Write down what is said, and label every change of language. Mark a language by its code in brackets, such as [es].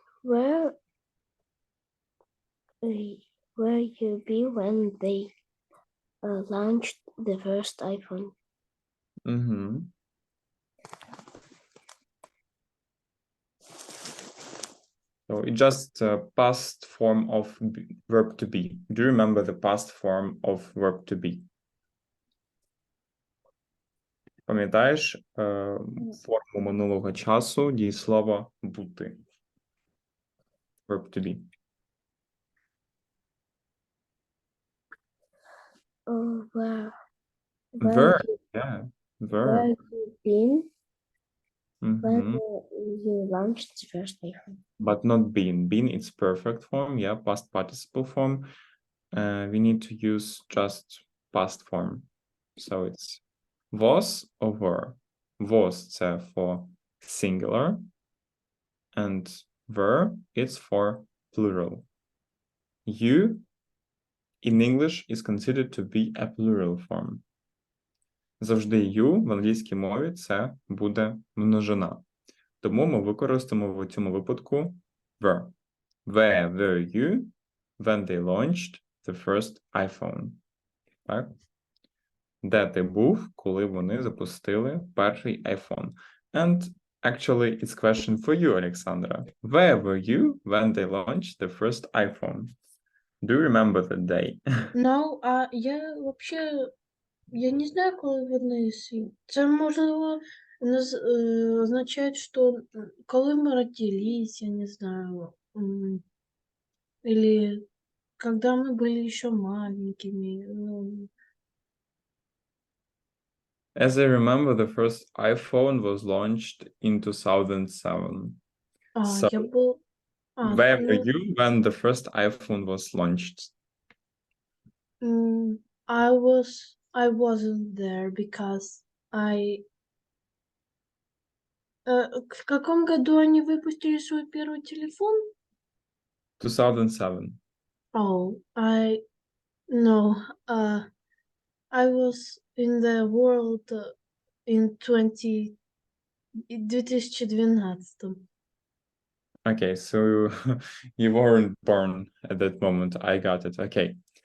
[en] Where you be when they launched the first iPhone? So it's just past form of verb to be. Do you remember the past form of verb to be? [uk] Пам'ятаєш форму минулого часу дієслова бути? [en] Verb to be. Where Verb, yeah. Verb. you been when Mhm. you launched the first iPhone. But not been. Been, it's perfect form, yeah, past participle form. We need to use just past form. So it's was or were. Was це for singular, and were it's for plural. You in English is considered to be a plural form. [uk] Завжди you в англійській мові це буде множина. Тому ми використаємо в цьому випадку were. [en] Where were you when they launched the first iPhone? [uk] Так? Де ти був, коли вони запустили перший iPhone? [en] And actually, it's question for you, Alexandra. Where were you when they launched the first iPhone? Do you remember the day? No, [ru] а я вообще, я не знаю, [uk] коли вони це можливо означає, що коли ми [ru] родились, я не знаю, или когда мы были еще маленькими. Ну, [en] As I remember, the first iPhone was launched in 2007. So, [ru] я был... [en] where were [ru] ну, [en] you when the first iPhone was launched? I wasn't there because [ru] в каком году они выпустили свой первый телефон? [en] 2007. Oh, no, I was in the world in 2012. Okay, so you weren't born at that moment. I got it. Okay.